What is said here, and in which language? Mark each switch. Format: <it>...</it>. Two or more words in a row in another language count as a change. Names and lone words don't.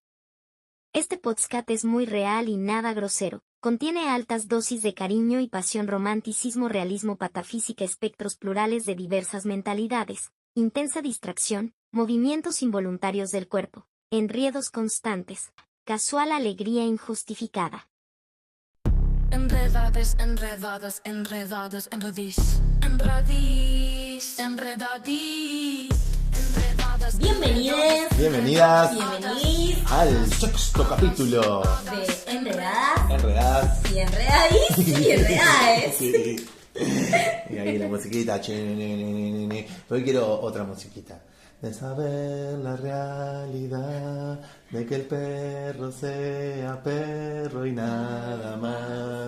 <es>Este podcast es muy real y nada grosero. Contiene altas dosis de cariño y pasión, romanticismo, realismo, patafísica, espectros plurales de diversas mentalidades, intensa distracción, movimientos involuntarios del cuerpo, enredos constantes, casual alegría injustificada. Enredades, enredadas, enredadas, enredís, enredís, enredadís, enredadas. Bienvenidas al sexto capítulo de Enredadas Enredadas y Enredadís y Enredades. Sí. Y ahí la musiquita, pero hoy quiero otra musiquita. De saber la realidad, de que el perro sea perro y nada más.</es>